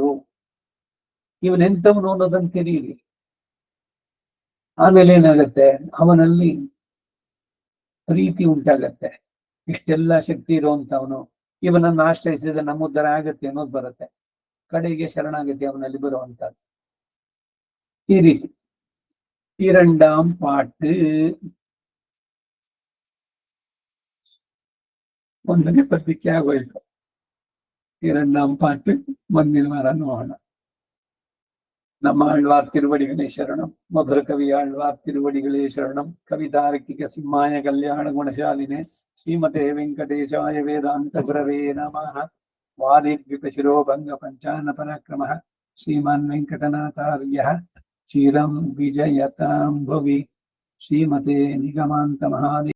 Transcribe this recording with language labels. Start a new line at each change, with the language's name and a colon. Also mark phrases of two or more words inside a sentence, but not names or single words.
Kannada: ಇವನೆಂಥವನು ಅನ್ನೋದನ್ನ ತಿಳಿಯಿರಿ. ಆಮೇಲೆ ಏನಾಗತ್ತೆ? ಅವನಲ್ಲಿ ಪ್ರೀತಿ ಉಂಟಾಗತ್ತೆ. ಇಷ್ಟೆಲ್ಲ ಶಕ್ತಿ ಇರುವಂತವನು ಇವನನ್ನು ಆಶ್ರಯಿಸಿದ್ರೆ ನಮ್ಮ ಉದ್ಧಾರ ಆಗತ್ತೆ ಅನ್ನೋದು ಬರುತ್ತೆ. ಕಡೆಗೆ ಶರಣಾಗತಿ ಅವನಲ್ಲಿ ಬರುವಂತದ್ದು. ಈ ರೀತಿ
Tamil: இரண்டாம் பாட்டு.
Kannada: ಒಂದನೇ ಪದ್ಯಕ್ಕೆ ಆಗೋಯ್ತು.
Tamil: இரண்டாம் பாட்டு
Kannada: ಮುಂದಿನ ವಾರ ನೋಡೋಣ.
Tamil: நம்ம ஆழ்வார் திருவடிகளே சரணம். மதுர கவி ஆழ்வார் திருவடிகளே சரணம்.
Sanskrit: कवितार्किक सिंहाय कल्याण गुणशालिने श्रीमते वेङ्कटेशाय वेदान्त गुरवे नमः. वादिद्विपशिरोभङ्ग पञ्चानन पराक्रमः श्रीमान् वेङ्कटनाथार्यः चिरं विजयतां भुवि. श्रीमते निगमान्त महादेव।